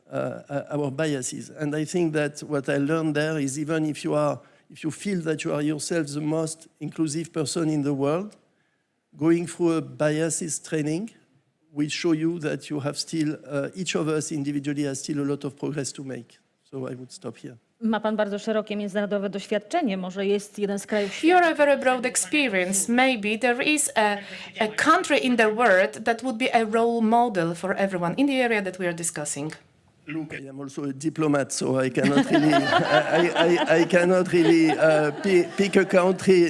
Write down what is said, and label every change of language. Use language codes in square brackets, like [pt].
[en] And I think that what I learned there is even if you feel that you are yourself the most inclusive person in the world, going through a biases training will show you that you have still, each of us individually has still a lot of progress to make. So I would stop here. [pl] Ma pan bardzo szerokie międzynarodowe doświadczenie. Może jest jeden z krajów [en] You have a very broad experience. Maybe there is a country in the world that would be a role model for everyone in the area that we are discussing. Look, I am also a diplomat, so I cannot really, I cannot really pick a country.